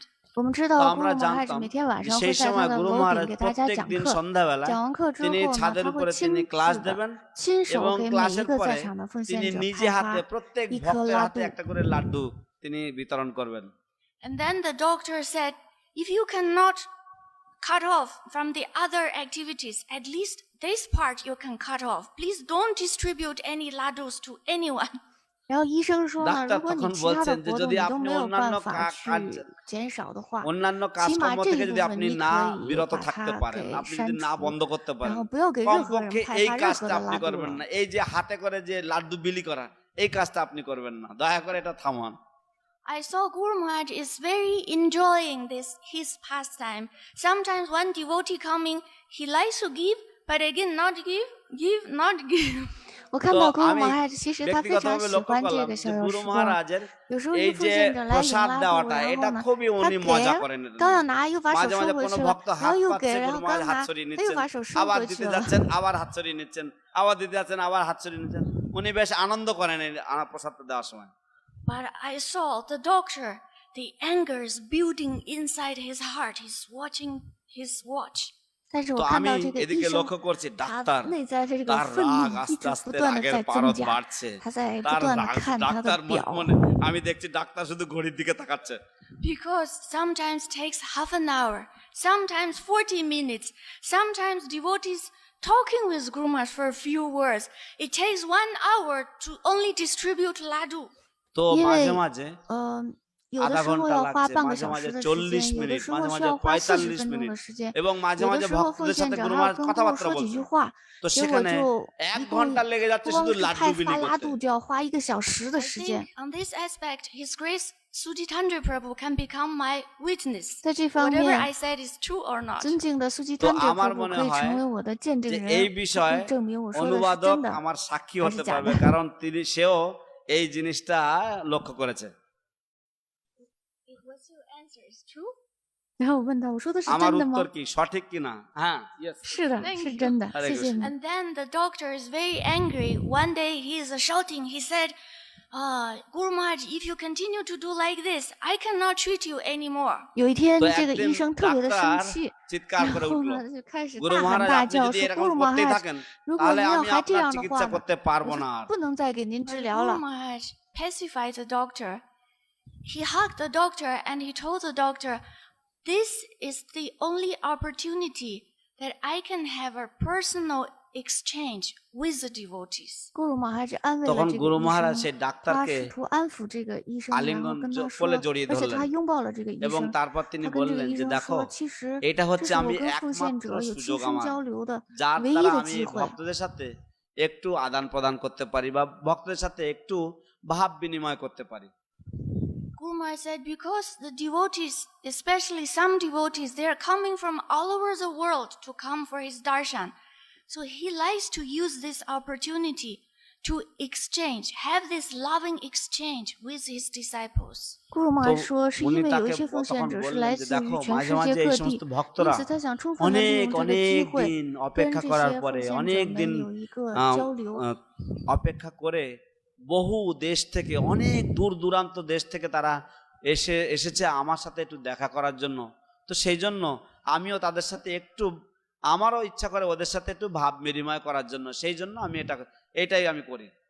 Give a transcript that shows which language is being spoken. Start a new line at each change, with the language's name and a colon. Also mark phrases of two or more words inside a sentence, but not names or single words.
Chinese: 我们知
Bangla: তো
Chinese: 道
Bangla: আমরা
Chinese: Guru Maharaj
Bangla: জানতাম
Chinese: 每天晚
Bangla: যে
Chinese: 上会
Bangla: সেই
Chinese: 在他
Bangla: সময়
Chinese: 的
Bangla: গুরু
Chinese: 楼顶
Bangla: মহারাজ
Chinese: 给大家
Bangla: প্রত্যেক
Chinese: 讲
Bangla: দিন
Chinese: 课，
Bangla: সন্ধ্যাবেলা
Chinese: 讲完课之
Bangla: তিনি
Chinese: 后呢，
Bangla: ছাদের
Chinese: 他会
Bangla: উপরে
Chinese: 亲
Bangla: তিনি ক্লাস
Chinese: 自的
Bangla: দেবেন
Chinese: 亲
Bangla: এবং
Chinese: 手给每
Bangla: ক্লাসের
Chinese: 一个
Bangla: পরে
Chinese: 在场的奉
Bangla: তিনি
Chinese: 献者
Bangla: নিজে
Chinese: 派
Bangla: হাতে
Chinese: 发
Bangla: প্রত্যেক
Chinese: 一颗
Bangla: ভক্তের হাতে
Chinese: 拉杜。
Bangla: একটা করে লাড্ডু তিনি বিতরণ করবেন।
English: And then the doctor said, if you cannot cut off from the other activities, at least this part you can cut off. Please don't distribute any laddus to anyone.
Chinese: 然后医生说呢，
Bangla: ডাক্তার
Chinese: 如果你
Bangla: তখন
Chinese: 其他
Bangla: বলছেন
Chinese: 的
Bangla: যে
Chinese: 活动
Bangla: যদি
Chinese: 你都
Bangla: আপনি
Chinese: 没有
Bangla: অন্যান্য
Chinese: 办法
Bangla: কাজ
Chinese: 去减少的话，
Bangla: অন্যান্য
Chinese: 起
Bangla: কাজকর্ম
Chinese: 码这
Bangla: থেকে
Chinese: 一
Bangla: যদি
Chinese: 部分
Bangla: আপনি
Chinese: 你
Bangla: না
Chinese: 可以
Bangla: বিরত
Chinese: 把
Bangla: থাকতে
Chinese: 它
Bangla: পারেন,
Chinese: 给
Bangla: আপনি
Chinese: 删
Bangla: যদি না
Chinese: 除，
Bangla: বন্ধ করতে
Chinese: 然
Bangla: পারেন,
Chinese: 后不要给任何人
Bangla: কমপক্ষে
Chinese: 派
Bangla: এই
Chinese: 发任
Bangla: কাজটা
Chinese: 何的
Bangla: আপনি
Chinese: 拉杜
Bangla: করবেন
Chinese: 了
Bangla: না। এই যে হাতে করে যে লাড্ডু বিলি করা, এই কাজটা আপনি করবেন না, দয়া করে এটা থামান।
English: I saw Guru Maharaj is very enjoying his pastime. Sometimes one devotee coming, he likes to give, but again not give, not give.
Chinese: 我看
Bangla: তো
Chinese: 到 Guru
Bangla: আমি
Chinese: Maharaj 其实他非常
Bangla: ব্যক্তিগতভাবে
Chinese: 喜
Bangla: লক্ষ্য
Chinese: 欢这
Bangla: করলাম
Chinese: 个
Bangla: যে
Chinese: 逍遥
Bangla: গুরু
Chinese: 时光。
Bangla: মহারাজের
Chinese: 有时候
Bangla: এই
Chinese: 一奉
Bangla: যে
Chinese: 献者来迎
Bangla: প্রসাদ
Chinese: 拉度，
Bangla: দেওয়াটা
Chinese: 然
Bangla: এটা
Chinese: 后呢，
Bangla: খুবই
Chinese: 他
Bangla: উনি মজা
Chinese: 给
Bangla: করেন এটা
Chinese: 刚
Bangla: নিয়ে।
Chinese: 要拿又把手
Bangla: মাঝে
Chinese: 收
Bangla: মাঝে
Chinese: 回
Bangla: কোনো
Chinese: 去了，
Bangla: ভক্ত
Chinese: 然
Bangla: হাত
Chinese: 后又
Bangla: পাচ্ছে
Chinese: 给，然
Bangla: গুরু
Chinese: 后
Bangla: মহারাজ
Chinese: 刚
Bangla: হাত
Chinese: 拿
Bangla: সরিয়ে
Chinese: 他又
Bangla: নিচ্ছেন
Chinese: 把手收
Bangla: আবার
Chinese: 回
Bangla: দিতে
Chinese: 去了。
Bangla: যাচ্ছেন আবার হাত সরিয়ে নিচ্ছেন আবার দিতে যাচ্ছেন আবার হাত সরিয়ে নিচ্ছেন উনি বেশ আনন্দ করেন এই প্রসাদটা দেওয়ার সময়
English: But I saw the doctor, the anger is building inside his heart. He's watching his watch.
Chinese: 但是我
Bangla: তো
Chinese: 看
Bangla: আমি
Chinese: 到这个医
Bangla: এদিকে
Chinese: 生，
Bangla: লক্ষ্য করছি
Chinese: 他
Bangla: ডাক্তার
Chinese: 内在的这个
Bangla: তার
Chinese: 愤
Bangla: রাগ
Chinese: 怒一
Bangla: আস্তে
Chinese: 直不
Bangla: আস্তে
Chinese: 断的
Bangla: রাগের
Chinese: 在增
Bangla: পারদ
Chinese: 加，
Bangla: বাড়ছে
Chinese: 他在不
Bangla: তার
Chinese: 断的
Bangla: রাগ
Chinese: 看他的
Bangla: ডাক্তার মনে
Chinese: 表。
Bangla: মনে আমি দেখছি ডাক্তার শুধু ঘড়ির দিকে তাকাচ্ছে
English: Because sometimes takes half an hour, sometimes 40 minutes, sometimes devotees talking with Guru Maharaj for a few words. It takes 1 hour to only distribute laddu.
Bangla: তো
Chinese: 因
Bangla: মাঝে
Chinese: 为
Bangla: মাঝে
Chinese: 有的
Bangla: আধা
Chinese: 时候
Bangla: ঘন্টা
Chinese: 要花
Bangla: লাগছে
Chinese: 半个
Bangla: মাঝে
Chinese: 小
Bangla: মাঝে
Chinese: 时的时
Bangla: 40
Chinese: 间，有的
Bangla: মিনিট
Chinese: 时
Bangla: মাঝে
Chinese: 候需
Bangla: মাঝে
Chinese: 要花40
Bangla: 45
Chinese: 分钟
Bangla: মিনিট
Chinese: 的时间，
Bangla: এবং মাঝে
Chinese: 有的
Bangla: মাঝে
Chinese: 时候奉
Bangla: ভক্তদের
Chinese: 献
Bangla: সাথে
Chinese: 者
Bangla: গুরু
Chinese: 还要
Bangla: মহারাজ
Chinese: 跟顾客
Bangla: কথাবার্তা
Chinese: 说几句
Bangla: বলছেন
Chinese: 话，
Bangla: তো
Chinese: 结果
Bangla: সেখানে
Chinese: 就
Bangla: এক
Chinese: 一共
Bangla: ঘন্টা লেগে
Chinese: 不
Bangla: যাচ্ছে
Chinese: 光
Bangla: শুধু
Chinese: 是
Bangla: লাড্ডু
Chinese: 派
Bangla: বিলি
Chinese: 发拉
Bangla: করতে
Chinese: 度就要花1个小时的
English: I
Chinese: 时间
English: think。on this aspect, His Grace Sudhitandra Prabhu can become my witness.
Chinese: 在这方
English: Whatever I
Chinese: 面，
English: said is true or not.
Chinese: 尊敬的苏基
Bangla: তো
Chinese: 贪者
Bangla: আমার
Chinese: 客户
Bangla: মনে
Chinese: 可以
Bangla: হয়
Chinese: 成为我的见证
Bangla: যে
Chinese: 人，
Bangla: এই
Chinese: 他可
Bangla: বিষয়ে
Chinese: 以证明我说的是
Bangla: অনুবাদক
Chinese: 真的
Bangla: আমার সাক্ষী
Chinese: 还
Bangla: হতে
Chinese: 是假
Bangla: পারবে
Chinese: 的。
Bangla: কারণ সেও এই জিনিসটা লক্ষ্য করেছে
English: Was your answer is true?
Chinese: 然后我问他，我说的是
Bangla: আমার
Chinese: 真的吗
Bangla: উত্তর？কি সঠিক কিনা হ্যাঁ yes
Chinese: 是的，
English: Thank
Chinese: 是
English: you.
Chinese: 真的，
English: Hare
Chinese: 谢谢
English: Krishna
Chinese: 你。
English: And then the doctor is very angry. One day he is shouting. He said, Guru Maharaj, if you continue to do like this, I cannot treat you anymore.
Chinese: 有一天
Bangla: তো，
Chinese: 这个
Bangla: একদিন
Chinese: 医生特别的生
Bangla: ডাক্তার
Chinese: 气，
Bangla: চিৎকার
Chinese: 然
Bangla: করে
Chinese: 后
Bangla: উঠলো
Chinese: 呢就开始
Bangla: গুরু
Chinese: 大喊
Bangla: মহারাজ
Chinese: 大
Bangla: আপনি
Chinese: 叫
Bangla: যদি
Chinese: 说：“
Bangla: এরকম
Chinese: 咕噜
Bangla: করতেই
Chinese: 马哈
Bangla: থাকেন
Chinese: 如果
Bangla: তাহলে
Chinese: 您要
Bangla: আমি
Chinese: 还这
Bangla: আপনার
Chinese: 样的
Bangla: চিকিৎসা
Chinese: 话呢，
Bangla: করতে পারবো
Chinese: 我
Bangla: না
Chinese: 是
Bangla: আর
Chinese: 不能再给您
English: But
Chinese: 治疗
English: Guru
Chinese: 了。”
English: Maharaj pacified the doctor. He hugged the doctor and he told the doctor, this is the only opportunity that I can have a personal exchange with the devotees.
Chinese: 咕噜马哈是安慰了
Bangla: তখন
Chinese: 这
Bangla: গুরু
Chinese: 个医
Bangla: মহারাজ
Chinese: 生，
Bangla: সেই
Chinese: 他
Bangla: ডাক্তারকে
Chinese: 试图安抚这个医生，然后
Bangla: আলিঙ্গন
Chinese: 跟他说，
Bangla: কোলে জড়িয়ে
Chinese: 而且
Bangla: ধরলেন
Chinese: 他拥抱了这个医
Bangla: এবং
Chinese: 生，
Bangla: তারপর তিনি
Chinese: 他跟这个
Bangla: বললেন
Chinese: 医
Bangla: যে
Chinese: 生
Bangla: দেখো
Chinese: 说：“其实
Bangla: এটা
Chinese: 这
Bangla: হচ্ছে
Chinese: 是我
Bangla: আমি
Chinese: 跟奉献
Bangla: একমাত্র
Chinese: 者有亲
Bangla: সুযোগ
Chinese: 身
Bangla: আমার
Chinese: 交流的
Bangla: যার
Chinese: 唯一
Bangla: দ্বারা
Chinese: 的
Bangla: আমি
Chinese: 机会。”
Bangla: ভক্তদের সাথে একটু আদান প্রদান করতে পারি বা ভক্তদের সাথে একটু ভাব বিনিময় করতে পারি
English: Guru Maharaj said, because the devotees, especially some devotees, they are coming from all over the world to come for his darshan. So he likes to use this opportunity to exchange, have this loving exchange with his disciples.
Chinese: 咕噜马
Bangla: তো
Chinese: 说，是
Bangla: উনি
Chinese: 因为有
Bangla: তাকে
Chinese: 一些奉献
Bangla: তখন
Chinese: 者是
Bangla: বললেন
Chinese: 来
Bangla: যে
Chinese: 自
Bangla: দেখো
Chinese: 于全
Bangla: মাঝে
Chinese: 世
Bangla: মাঝে
Chinese: 界
Bangla: এই
Chinese: 各
Bangla: সমস্ত
Chinese: 地，因
Bangla: ভক্তরা
Chinese: 此他想充分的利
Bangla: অনেক
Chinese: 用这个机
Bangla: অনেক
Chinese: 会，
Bangla: দিন
Chinese: 跟
Bangla: অপেক্ষা
Chinese: 这
Bangla: করার
Chinese: 些
Bangla: পরে
Chinese: 奉献者
Bangla: অনেক
Chinese: 们
Bangla: দিন
Chinese: 有一个
Bangla: আহ,
Chinese: 交流。
Bangla: আহ, অপেক্ষা করে বহু দেশ থেকে অনেক দূর দূরান্ত দেশ থেকে তারা এসেছে আমার সাথে একটু দেখা করার জন্য তো সেই জন্য আমিও তাদের সাথে একটু আমারও ইচ্ছা করে ওদের সাথে একটু ভাব বিনিময় করার জন্য সেই জন্য আমি এটাই আমি করি